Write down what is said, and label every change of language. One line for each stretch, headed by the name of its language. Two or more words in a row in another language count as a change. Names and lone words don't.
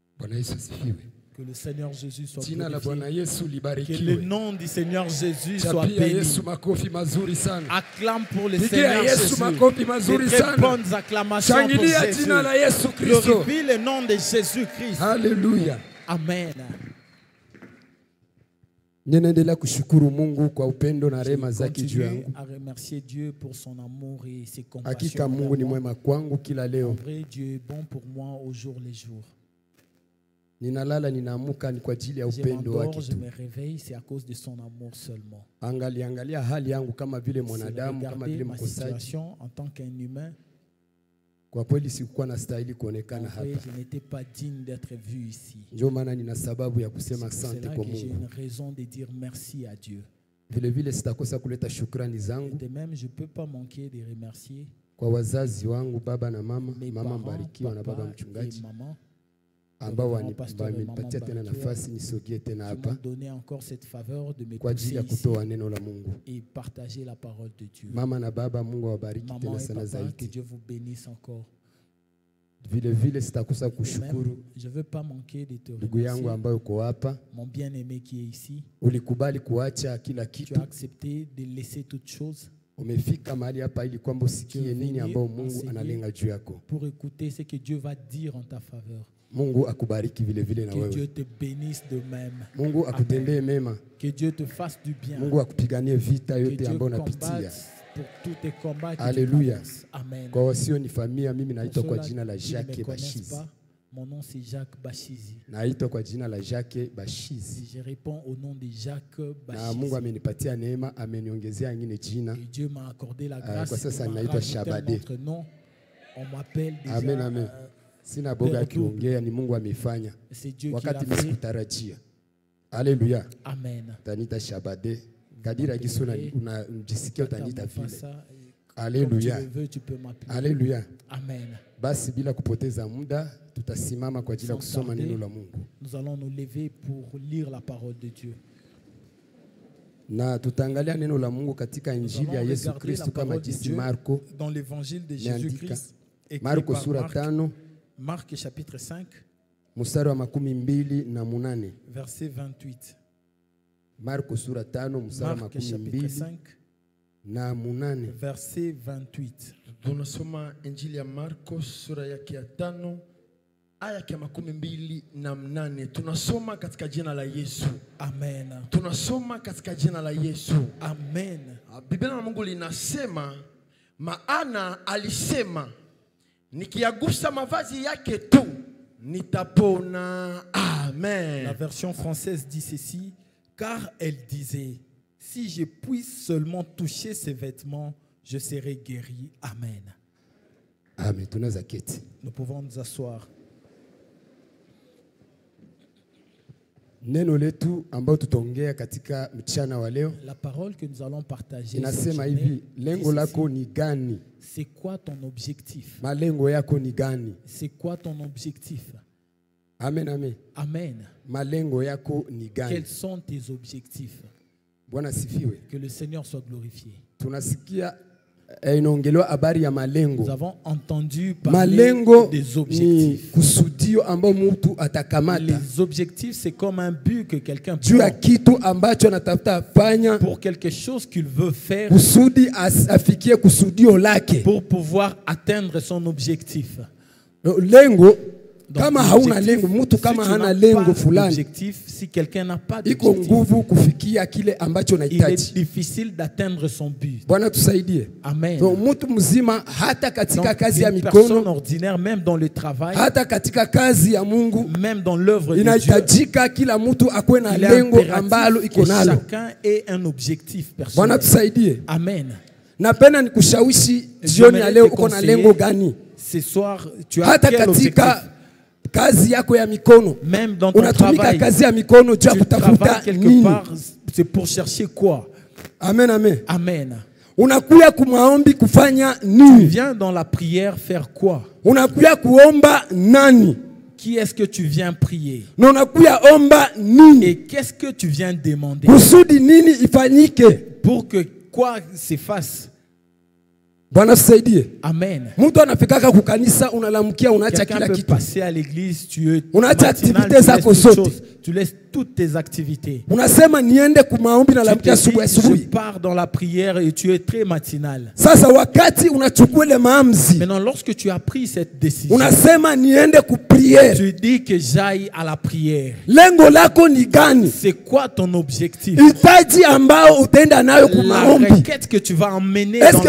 French: Que le Seigneur Jésus soit
Swahili: Jina la Bwana
French: glorifié.
Swahili: Yesu
French: Que le
Swahili: libarikiwe.
French: nom du Seigneur Jésus soit
Swahili: Chapia
French: béni.
Swahili: Yesu makofi mazuri sana.
French: Acclame pour le
Swahili: Pigia
French: Seigneur
Swahili: Yesu
French: Jésus.
Swahili: makofi mazuri
French: De très
Swahili: sana.
French: bonnes acclamations pour
Swahili: Shangilia
French: Jésus.
Swahili: jina la Yesu Kristo.
French: Glorifie le nom de Jésus-Christ.
Swahili: Haleluya. Amen. Ninaendelea kushukuru Mungu kwa upendo na rehema
French: Je
Swahili: zake juu
French: continue
Swahili: yangu.
French: à remercier Dieu pour son amour et ses compassions.
Swahili: Hakika Mungu
French: envers
Swahili: ni
French: moi.
Swahili: mwema kwangu kila
French: En
Swahili: leo.
French: vrai, Dieu est bon pour moi au jour les jours.
Swahili: Ninalala ninaamuka ni kwa ajili ya
French: Je
Swahili: upendo wake
French: m'endors, je
Swahili: tu.
French: me réveille, c'est à cause de son amour seulement.
Swahili: Angalia hali yangu kama vile
French: Si
Swahili: mwanadamu, kama
French: regardez
Swahili: vile
French: ma
Swahili: mkosaji.
French: situation en tant qu'un humain,
Swahili: Kwa kweli sikuwa na stahili
French: en
Swahili: kuonekana
French: vrai,
Swahili: hapa.
French: je n'étais pas digne d'être vu ici.
Swahili: Ndio maana nina sababu ya
French: C'est
Swahili: kusema
French: pour
Swahili: asante
French: cela
Swahili: kwa
French: que j'ai
Swahili: Mungu.
French: une raison de dire merci à Dieu.
Swahili: Vile vile sitakosa kuleta shukrani zangu
French: De même, je ne peux pas manquer de remercier
Swahili: kwa wazazi wangu, baba na mama,
French: mes
Swahili: mama
French: parents,
Swahili: mbarikiwa na baba
French: papa et
Swahili: mchungaji
French: maman,
Swahili: ambao
French: Reverend pasteur et
Swahili: wamenipatia
French: maman
Swahili: tena mbarikiwa, nafasi nisogee tena
French: qui
Swahili: hapa
French: m'ont donné encore cette faveur de me
Swahili: kwa ajili
French: pousser
Swahili: ya
French: ici
Swahili: kutoa neno la Mungu.
French: et partager la parole de Dieu.
Swahili: Mama na baba, Mungu awabariki
French: Maman
Swahili: tena
French: et
Swahili: sana
French: papa, que
Swahili: zaidi.
French: Dieu vous bénisse encore.
Swahili: Vile vile sitakosa
French: De même,
Swahili: kushukuru
French: je ne veux pas manquer de te
Swahili: ndugu yangu
French: remercier,
Swahili: ambaye uko hapa.
French: mon bien-aimé qui est ici.
Swahili: Ulikubali kuacha kila
French: Tu
Swahili: kitu,
French: as accepté de laisser toutes choses
Swahili: umefika mahali hapa ili kwamba usikie nini ambao Mungu analenga juu yako.
French: pour écouter ce que Dieu va dire en ta faveur.
Swahili: Mungu akubariki vile vile na
French: Que Dieu
Swahili: wewe.
French: te bénisse de même.
Swahili: Mungu akutendee mema.
French: Que Dieu te fasse du bien.
Swahili: Mungu akupiganie vita
French: Que
Swahili: yote
French: Dieu
Swahili: ambayo
French: combatte
Swahili: unapitia.
French: pour tous tes combats que Alléluia. tu traverses. Amen.
Swahili: Kwa wasio ni familia, mimi
French: Pour
Swahili: naitwa kwa
French: ceux-là
Swahili: jina la
French: qui ne me
Swahili: Jacques
French: connaissent
Swahili: Bashizi.
French: pas, mon nom c'est Jacques Bashizi.
Swahili: Naitwa kwa jina la Jacques Bashizi.
French: Je réponds au nom de Jacques
Swahili: Na Mungu
French: Bashizi.
Swahili: amenipatia neema, ameniongezea ingine jina.
French: Et Dieu m'a accordé la
Swahili: Kwa
French: grâce
Swahili: sasa
French: et m'a
Swahili: naitwa
French: rajouté un
Swahili: Shabade.
French: autre nom. On m'appelle déjà.
Swahili: Amen, amen. Sina boga
French: Père
Swahili: akiongea, ni Mungu amefanya
French: C'est Dieu qui
Swahili: wakati
French: l'a fait.
Swahili: nisikutarajia. Haleluya. Amen. Tanita Shabade. Kadira giso unajisikia utaniita
French: T'attends pas
Swahili: vile.
French: ça, et comme tu
Swahili: Haleluya.
French: le veux, tu peux m'appeler.
Swahili: Haleluya. Amen. Basi bila kupoteza muda tutasimama kwa ajili ya
French: Sans
Swahili: kusoma
French: tarder,
Swahili: neno la Mungu.
French: nous allons nous lever pour lire la parole de Dieu.
Swahili: Na tutaangalia neno la Mungu katika
French: Nous
Swahili: Injili ya
French: allons
Swahili: Yesu
French: regarder la
Swahili: Kristo kama
French: parole de
Swahili: jinsi
French: Dieu
Swahili: Marko
French: dans l'évangile de
Swahili: Meandika.
French: Jésus-Christ. écrit
Swahili: Marko
French: par
Swahili: sura
French: Marc,
Swahili: 5
French: Marc chapitre 5,
Swahili: mstari wa 28.
French: verset 28.
Swahili: Marko sura 5 mstari wa
French: Marc chapitre 5,
Swahili: 28.
French: verset 28.
Swahili: Tunasoma Injili ya Marko sura yake ya 5 aya ya 28. Tunasoma katika jina la Yesu. Amen. Tunasoma katika jina la Yesu. Amen. Biblia la Mungu linasema, maana alisema nikiagusa mavazi yake tu nitapona. Amen.
French: La version française dit ceci, car elle disait, si je puisse seulement toucher ses vêtements, je serai guéri. Amen.
Swahili: Amen. Tunaweza keti.
French: Nous pouvons nous asseoir.
Swahili: Neno letu ambao tutaongea katika mchana wa leo
French: La parole que nous allons partager cette
Swahili: inasema
French: journée
Swahili: hivi,
French: dit
Swahili: lengo
French: ceci.
Swahili: lako ni gani?
French: C'est quoi ton objectif?
Swahili: Malengo yako ni gani?
French: C'est quoi ton objectif?
Swahili: Amen, amen. Amen. Malengo yako ni gani?
French: Quels sont tes objectifs?
Swahili: Bwana sifiwe.
French: Que le Seigneur soit glorifié.
Swahili: Tunasikia inaongelewa habari ya malengo.
French: Nous avons entendu parler
Swahili: Malengo
French: des
Swahili: ni
French: objectifs.
Swahili: kusudio ambao mtu atakamata
French: Les objectifs, c'est comme un but que quelqu'un
Swahili: juu ya
French: prend
Swahili: kitu ambacho anatafuta fanya
French: pour quelque chose qu'il veut faire
Swahili: kusudi afikie kusudio lake.
French: pour pouvoir atteindre son objectif.
Swahili: Lengo
French: Donc,
Swahili: kama
French: l'objectif,
Swahili: hauna lengo, mtu kama
French: si tu
Swahili: hana
French: n'as
Swahili: lengo
French: pas
Swahili: fulani,
French: d'objectif, si quelqu'un n'a pas
Swahili: iko
French: d'objectif,
Swahili: nguvu kufikia kile ambacho
French: il est
Swahili: unahitaji.
French: difficile d'atteindre son but.
Swahili: Bwana tusaidie. Amen. So, mtu mzima hata katika
French: Donc,
Swahili: kazi ya
French: une personne
Swahili: mikono,
French: ordinaire, même dans le travail,
Swahili: hata katika kazi ya Mungu,
French: même dans l'œuvre de Dieu,
Swahili: inahitajika kila mtu akuwe na
French: il est
Swahili: lengo ambalo
French: impératif
Swahili: iko
French: que
Swahili: nalo.
French: chacun ait un objectif
Swahili: Bwana
French: personnel.
Swahili: tusaidie. Amen. Napenda nikushawishi jioni ya leo uko na lengo gani?
French: Ce soir, tu as
Swahili: Hata
French: quel objectif?
Swahili: katika kazi yako ya mikono,
French: Même dans ton
Swahili: unatumika
French: travail,
Swahili: kazi ya mikono juu ya
French: tu
Swahili: kutafuta
French: travailles quelque
Swahili: nini?
French: part, c'est pour chercher quoi?
Swahili: Amen, amen. Amen. Unakuya kumaombi kufanya
French: Tu
Swahili: nini?
French: viens dans la prière faire quoi?
Swahili: Unakuya kuomba nani?
French: Qui est-ce que tu viens prier?
Swahili: Na unakuya omba nini?
French: Et qu'est-ce que tu viens demander?
Swahili: Kusudi nini ifanyike?
French: Pour que quoi s'efface?
Swahili: Bwana tusaidie. Amen. Mtu anafikaka kukanisa unalamukia unaacha
French: Quelqu'un
Swahili: kila
French: peut
Swahili: kitu.
French: passer à l'église, tu
Swahili: Unaacha activité zako zote.
French: Tu laisses toutes tes activités.
Swahili: Unasema niende kumaombi na lamukia asubuhi
French: Je
Swahili: asubuhi.
French: pars dans la prière et tu es très matinal.
Swahili: Sasa wakati unachukua ile maamuzi,
French: Maintenant, lorsque tu as pris cette décision,
Swahili: unasema niende ku prière.
French: tu dis que j'aille à la prière.
Swahili: Lengo lako ni gani?
French: C'est quoi ton objectif?
Swahili: Hitaji ambao utaenda nayo
French: La
Swahili: kumaombi.
French: requête que tu vas emmener dans Est-ce